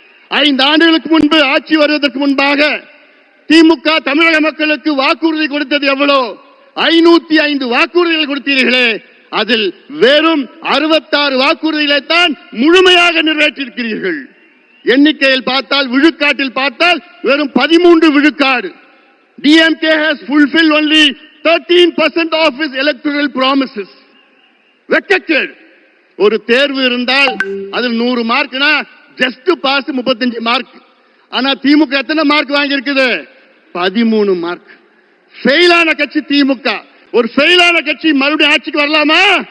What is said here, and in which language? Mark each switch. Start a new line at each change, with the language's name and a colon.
Tamil: 5 ஆண்டுகளுக்கு முன்பு ஆட்சி வருவதற்கு முன்பாக திமுக தமிழக மக்களுக்கு வாக்குறுதி கொடுத்தது எவ்வளோ? 505 வாக்குறுதிகள் கொடுத்தீர்களே, அதில் வெறும் 66 வாக்குறுதிகளை தான் முழுமையாக நிறைவேற்றியிருக்கிறீர்கள். எண்ணிக்கையில் பார்த்தால், விழுக்காட்டில் பார்த்தால் வெறும் 13 விழுக்காடு.
English: DMK has fulfilled only 13% of its electoral promises.
Tamil: Rejected. ஒரு தேர்வு இருந்தால் அதில் 100 மார்க்னா ஜஸ்ட் பாஸ் 35 மார்க். ஆனா திமுக எத்தனை மார்க் வாங்கி இருக்குது? 13 மார்க். ஃபெயிலான கட்சி திமுக. ஒரு ஃபெயிலான கட்சி மறுபடியும் ஆட்சிக்கு வரலாமா?